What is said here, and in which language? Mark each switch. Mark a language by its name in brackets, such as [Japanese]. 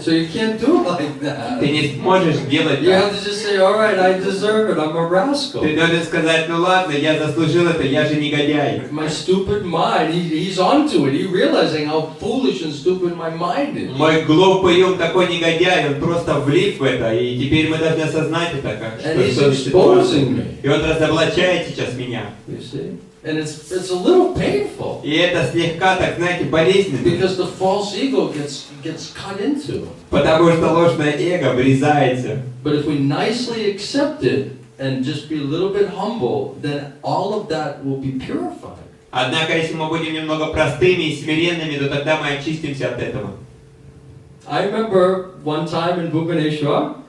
[English] So you can't do it like that. [Russian] Ты не сможешь делать [English] You have [Russian] так. [English] to just say, all right, I deserve it. I'm a rascal. [Russian] Ты должен сказать, ну ладно, я заслужил это, я же негодяй. [English] My stupid mind, he's onto it. He's realizing how foolish and stupid my mind is. [Russian] Мой глупый ум такой негодяй, он просто влип в это, и теперь мы должны осознать это, как [English] And he's [Russian] что [English] exposing me. [Russian] И он разоблачает сейчас меня. [English] You see? And it's a little painful. [Russian] И это слегка, так знаете, болезненно. [English] Because the false ego gets cut into. [Russian] Потому что ложное эго врезается. [English] But if we nicely accept it, and just be a little bit humble, then all of that will be purified. [Russian] Однако, если мы будем немного простыми и смиренными, то тогда мы очистимся от этого. [English] I remember one time in Bhubaneswar,